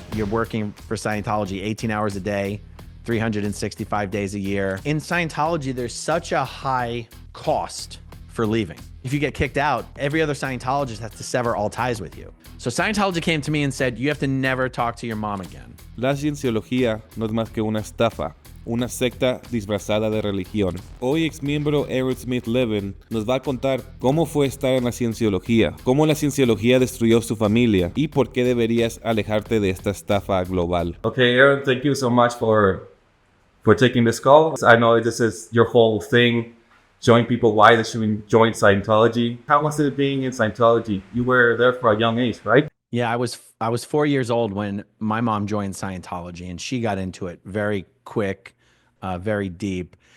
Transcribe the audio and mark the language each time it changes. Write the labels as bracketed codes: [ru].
[en] You're working for Scientology 18 hours a day, 365 days a year. In Scientology, there's such a high cost for leaving. If you get kicked out, every other Scientologist has to sever all ties with you. So Scientology came to me and said, you have to never talk to your mom again. [es] La cienciología no es más que una estafa, una secta disfrazada de religión. Hoy exmiembro Aaron Smith-Levin nos va a contar cómo fue estar en la cienciología, cómo la cienciología destruyó su familia y por qué deberías alejarte de esta estafa global. [en] Okay, Aaron, thank you so much for taking this call. I know this is your whole thing, showing people why they should join Scientology. How was it being in Scientology? You were there for a young age, right? Yeah, I was 4 years old when my mom joined Scientology, and she got into it very quick, very deep.